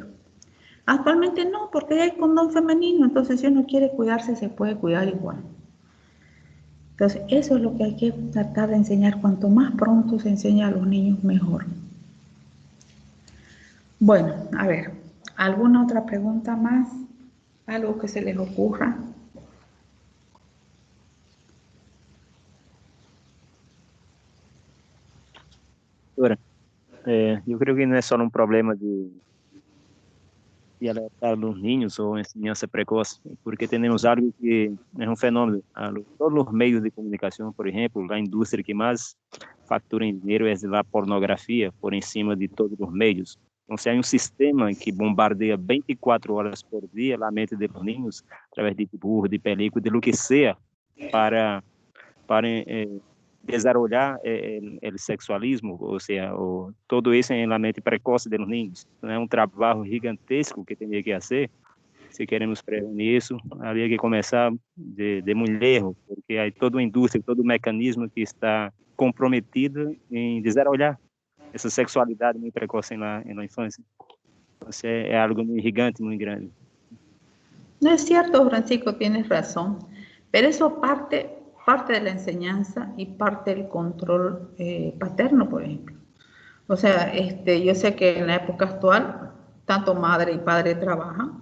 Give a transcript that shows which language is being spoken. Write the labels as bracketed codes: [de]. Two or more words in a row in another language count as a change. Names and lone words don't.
[es] Actualmente no, porque hay condón femenino, entonces si uno quiere cuidarse, se puede cuidar igual. Entonces, eso es lo que hay que tratar de enseñar. Cuanto más pronto se enseña a los niños, mejor. Bueno, a ver, ¿alguna otra pregunta más? ¿Algo que se les ocurra? [pt] Eu creio que não é só um problema de alertar os ninhos ou ensinança precoce, porque temos algo que é um fenômeno. Todos os meios de comunicação, por exemplo, a indústria que mais fatura em dinheiro é a pornografia, por em cima de todos os meios. Então, se há um sistema que bombardeia 24 horas por dia a mente dos ninhos, através de [es] dibujo, de película, de lo que [pt] seja, para desarrollar o sexualismo, ou seja, todo isso em la mente precoce dos niños. É um trabalho gigantesco que tem que fazer. Se queremos prevenir isso, havia que começar de muito lejos, porque há toda a indústria, todo o mecanismo que está comprometido em desarrollar essa sexualidade muito precoce na infância. [es] Entonces es algo muy gigante, muy grande. No es cierto, Francisco, tienes razón, pero eso parte de la enseñanza y parte del control paterno, por ejemplo. O sea, yo sé que en la época actual, tanto madre y padre trabajan.